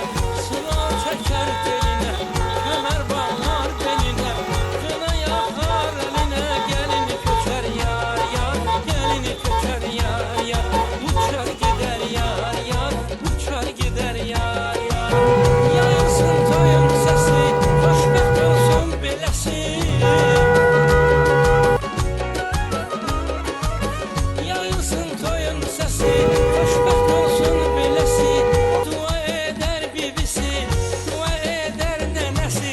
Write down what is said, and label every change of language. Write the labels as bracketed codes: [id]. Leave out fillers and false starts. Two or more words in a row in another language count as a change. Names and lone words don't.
[tr] Sıla çeker teline, kemer bağlar beline. Kına yakar eline, gelini köçer yar yar. Gelini köçer yar yar. Uçar gider yar yar, uçar gider yar yar. Yayılsın toyun sesi, [az] xoşbəxt olsun beləsi. [tr] Yayılsın toyun sesi, [az] xoşbəxt olsun beləsi. [tr] Dua eder bibisi, dua eder nənəsi.